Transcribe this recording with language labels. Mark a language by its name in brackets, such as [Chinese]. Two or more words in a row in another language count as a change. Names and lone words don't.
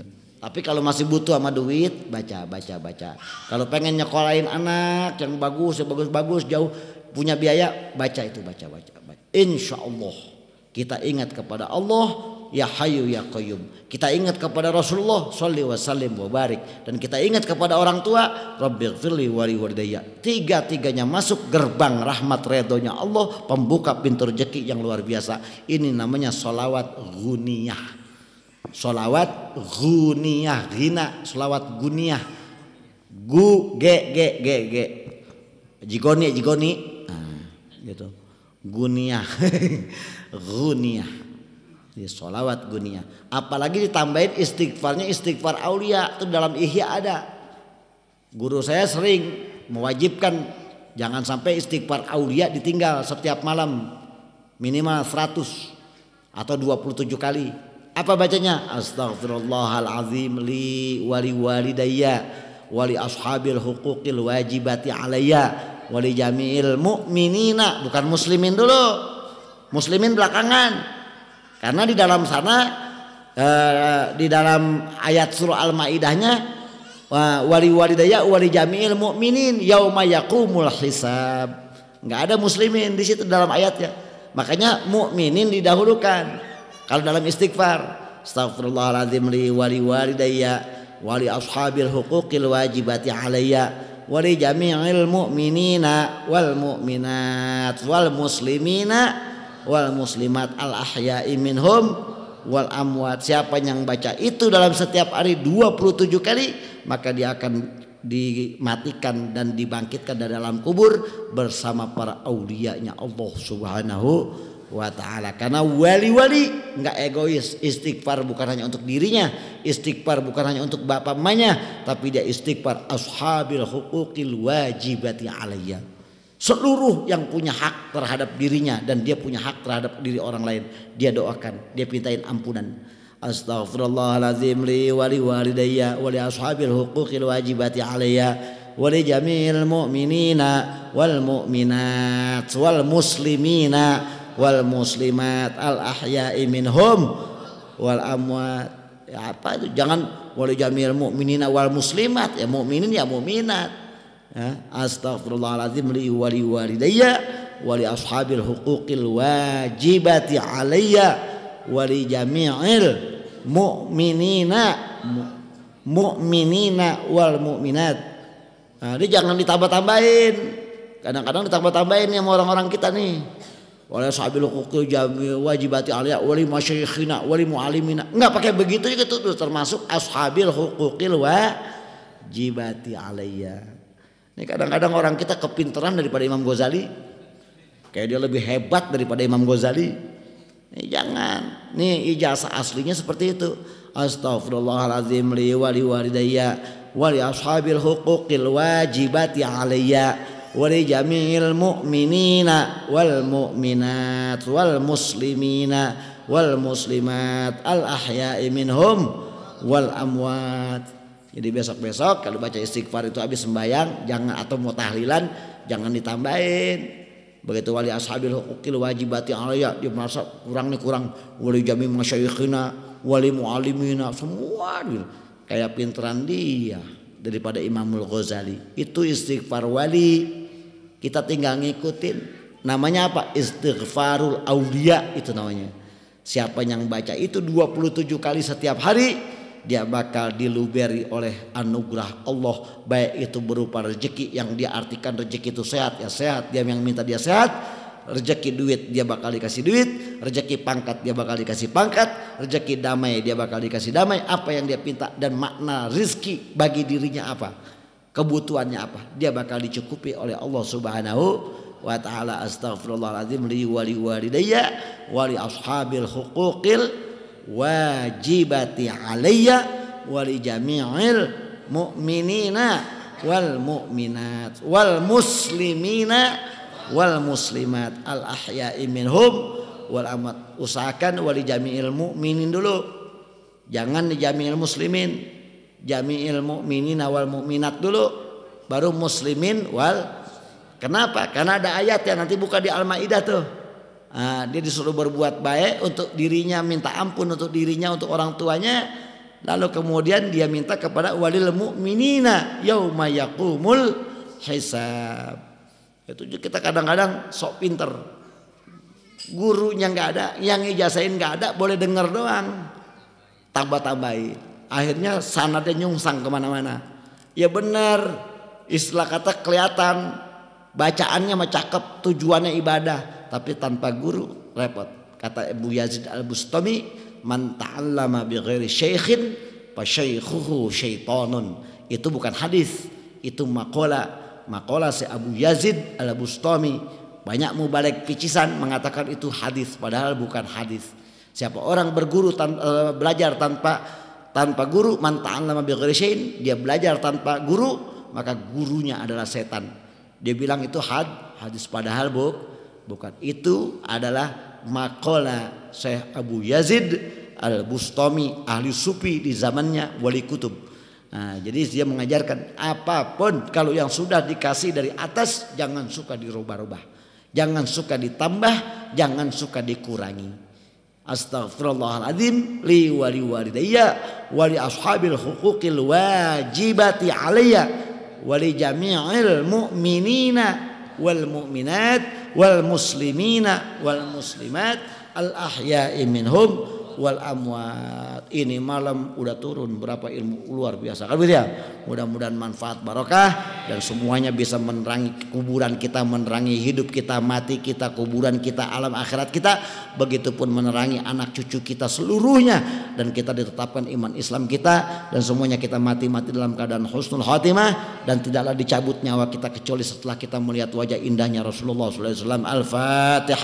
[Indonesian] Tapi kalau masih butuh sama duit, baca. Kalau pengen nyekolahin anak yang bagus, jauh punya biaya, baca itu, baca. [Arabic] إن شاء الله [Indonesian] kita ingat kepada Allah, [Arabic] يا حي يا قيوم. [Indonesian] Kita ingat kepada Rasulullah [Arabic] صل وسلم وبارك, [Indonesian] dan kita ingat kepada orang tua, [Arabic] رب اغفر لي ولوالدي. [Indonesian] Tiga-tiganya masuk gerbang rahmat redhonya Allah, pembuka pintu rezeki yang luar biasa. Ini namanya sholawat ghuniyah. Sholawat ghuniyah, ghina, sholawat guniyah. G jigoni gitu. Guniyah. Guniyah. Sholawat guniyah. Apalagi ditambahin istighfarnya, istighfar aulia. Itu dalam Ihya ada. Guru saya sering mewajibkan jangan sampai istighfar aulia ditinggal setiap malam, minimal 100 atau 27 kali. Apa bacanya? [Arabic] أستغفر الله العظيم لي ولوالدي ولأصحاب الحقوق الواجبات علي ولجميع المؤمنين. [Indonesian] Bukan muslimin dulu, muslimin belakangan. Karena di dalam sana di dalam ayat surah Al-Maidahnya [Arabic] ولوالدي ولجميع المؤمنين يوم يقوم الحساب. [Indonesian] Enggak ada muslimin di situ dalam ayatnya. Makanya mukminin didahulukan. Kalau dalam istighfar, [Arabic] أستغفر الله العظيم لي ولوالدي ولأصحاب الحقوق الواجبات علي ولجميع المؤمنين والمؤمنات والمسلمين والمسلمات الأحياء منهم والأموات. [Indonesian] Siapa yang baca itu dalam setiap hari 27 kali, maka dia akan dimatikan dan dibangkitkan dari dalam kubur bersama para auliyanya Allah [Arabic] سبحانه وتعالى. [Indonesian] Karena wali-wali enggak egois. Istighfar bukan hanya untuk dirinya, istighfar bukan hanya untuk bapak emaknya, tapi dia istighfar [Arabic] أصحاب الحقوق الواجبات علي. [Indonesian] Seluruh yang punya hak terhadap dirinya dan dia punya hak terhadap diri orang lain, dia doakan, dia pintain ampunan. [Arabic] أستغفر الله العظيم لي ولوالدي ولأصحاب الحقوق الواجبات علي ولجميع المؤمنين والمؤمنات والمسلمين والمسلمات الأحياء منهم والأموات. [Indonesian] Ya apa itu? Jangan [Arabic] ولجميع المؤمنين والمسلمات, يا مؤمنين يا مؤمنات. [Indonesian] Ya, [Arabic] أستغفر الله العظيم لي ولوالدي ولأصحاب الحقوق الواجبات علي ولجميع المؤمنين والمؤمنات. [Indonesian] Nah, ini jangan ditambah-tambahin. Kadang-kadang ditambah-tambahin sama orang-orang kita nih. [Arabic] ولأصحاب الحقوق الواجبات علي ولمشايخنا ولمعلمينا. [Indonesian] Enggak pakai begitu juga itu termasuk [Arabic] أصحاب الحقوق الواجبات علي. [Indonesian] Ini kadang-kadang orang kita kepintaran daripada Imam Ghazali. Kayak dia lebih hebat daripada Imam Ghazali. Jangan. Nih ijazah aslinya seperti itu. [Arabic] أستغفر الله العظيم لي ولوالدي ولأصحاب الحقوق الواجبات علي ولجميع المؤمنين والمؤمنات والمسلمين والمسلمات الأحياء منهم والأموات. [Indonesian] Jadi besok-besok kalau baca istighfar itu habis sembahyang, jangan atau mau tahlilan jangan ditambahin. Begitu [Arabic] ولأصحاب الحقوق الواجبات علي, [Indonesian] dia merasa kurang [Arabic] ولجميع مشايخنا ولمعلمينا [Indonesian] semua gitu. Kayak pinteran dia daripada Imamul Ghazali. Itu istighfar wali, kita tinggal ngikutin. Namanya apa? [Arabic] استغفار الأولياء [Indonesian] itu namanya. Siapa yang baca itu 27 kali setiap hari, dia bakal diluberi oleh anugerah Allah, baik itu berupa rezeki yang dia artikan rezeki itu sehat ya sehat, dia yang minta dia sehat, rezeki duit dia bakal dikasih duit, rezeki pangkat dia bakal dikasih pangkat, rezeki damai dia bakal dikasih damai, apa yang dia minta dan makna rizki bagi dirinya apa, kebutuhannya apa, dia bakal dicukupi oleh Allah [Arabic] سبحانه وتعالى. أستغفر الله العظيم لي ولوالدي ولأصحاب الحقوق الواجبات علي ولجميع المؤمنين والمؤمنات والمسلمين والمسلمات الأحياء منهم والأموات. [Indonesian] Usahakan [Arabic] ولجميع المؤمنين [Indonesian] dulu, jangan di [Arabic] جميع المسلمين. جميع المؤمنين والمؤمنات [Indonesian] dulu, baru muslimin wal. Kenapa? Karena ada ayat yang nanti buka di Al-Maidah tuh. Dia disuruh berbuat baik untuk dirinya, minta ampun untuk dirinya, untuk orang tuanya, lalu kemudian dia minta kepada [Arabic] وللمؤمنين يوم يقوم الحساب. [Indonesian] Itu kita kadang-kadang sok pinter, gurunya nggak ada, yang ijazahin nggak ada, boleh dengar doang, tambah-tambahin, akhirnya sanadnya nyungsang kemana-mana. Ya benar, istilah kata kelihatan, bacaannya mah cakep, tujuannya ibadah, tapi tanpa guru repot. Kata Abu Yazid Al-Bustami, [Arabic] من تعلم بغير شيخ فشيخه شيطان. [Indonesian] Itu bukan hadis, itu maqala si Abu Yazid Al-Bustami. Banyak mubalek picisan mengatakan itu hadis, padahal bukan hadis. Siapa orang berguru belajar tanpa guru, [Arabic] من تعلم بغير شيء, [Indonesian] dia belajar tanpa guru, maka gurunya adalah setan. Dia bilang itu hadis, padahal bukan. Itu adalah maqala Syekh Abu Yazid Al-Bustami, ahli sufi di zamannya Wali Kutub. Nah, jadi dia mengajarkan apapun kalau yang sudah dikasih dari atas jangan suka dirubah-rubah, jangan suka ditambah, jangan suka dikurangi. [Arabic] أستغفر الله العظيم لي ولوالدي ولأصحاب الحقوق الواجبات علي ولجميع المؤمنين والمؤمنات والمسلمين والمسلمات الأحياء منهم والأموات. [Indonesian] Ini malam udah turun berapa ilmu luar biasa kan ya. Mudah-mudahan manfaat barokah dan semuanya bisa menerangi kuburan kita, menerangi hidup kita, mati kita, kuburan kita, alam akhirat kita, begitupun menerangi anak cucu kita seluruhnya, dan kita ditetapkan iman Islam kita, dan semuanya kita mati dalam keadaan [Arabic] حسن الخاتمة, [Indonesian] dan tidaklah dicabut nyawa kita kecuali setelah kita melihat wajah indahnya Rasulullah SAW.